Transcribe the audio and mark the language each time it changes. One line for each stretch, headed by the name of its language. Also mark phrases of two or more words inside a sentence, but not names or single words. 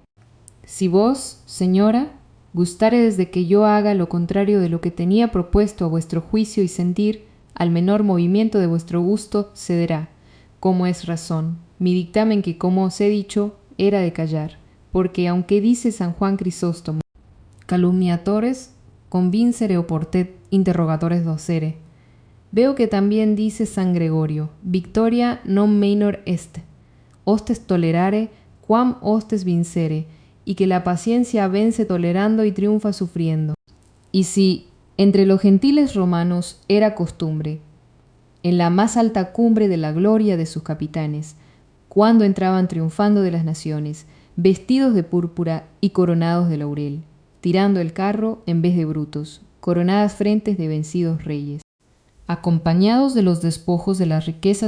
Spanish: Si vos, señora, gustaredes de que yo haga lo contrario de lo que tenía propuesto a vuestro juicio y sentir, al menor movimiento de vuestro gusto cederá, como es razón, mi dictamen que, como os he dicho, era de callar, porque aunque dice San Juan Crisóstomo,
Latin: calumniatores convincere oportet interrogatores docere,
Spanish: veo que también dice San Gregorio,
Latin: victoria non minor est, hostes tolerare quam hostes vincere,
Spanish: y que la paciencia vence tolerando y triunfa sufriendo. Y si entre los gentiles romanos era costumbre, en la más alta cumbre de la gloria de sus capitanes, cuando entraban triunfando de las naciones, vestidos de púrpura y coronados de laurel, tirando el carro en vez de brutos, coronadas frentes de vencidos reyes, acompañados de los despojos de las riquezas